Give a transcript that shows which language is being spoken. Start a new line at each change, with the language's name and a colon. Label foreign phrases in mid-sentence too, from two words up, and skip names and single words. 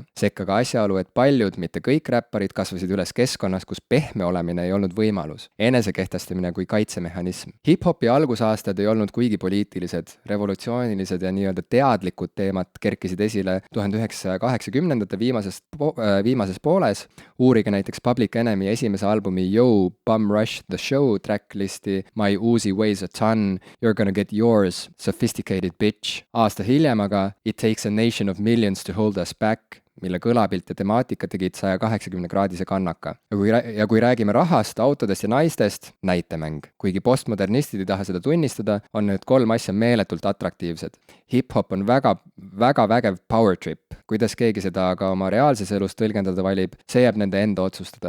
Estonian: Sekka ka asjaolu, et paljud, mitte kõik räpparid kasvasid üles keskkonnas, kus pehme olemine ei olnud võimalus. Enesekehtestamine kui kaitsemehhanism. Hip-hopi algusaastad ei olnud kuigi poliitilised, revolutsioonilised ja nii-öelda teadlikud teemad kerkisid esile 1980-ndate viimases pooles. Uurige näiteks Public Enemy esimese albumi Yo, Bum Rush the Show tracklisti My Uzi Weighs a Ton, You're Gonna Get Yours, Sophisticated Bitch. Aasta hiljem aga It Takes a Nation of Millions to Hold Us Back, mille kõlapilt ja temaatika tegid 180-kraadise kannaka. Ja kui räägime rahast, autodest ja naistest, näitemäng. Kuigi postmodernistid ei taha seda tunnistada, on need kolm asja meeletult atraktiivsed. Hip-hop on väga vägev
English: power trip.
Estonian: Kuidas keegi seda aga oma reaalses elus tõlgendada valib, see jääb nende enda otsustada.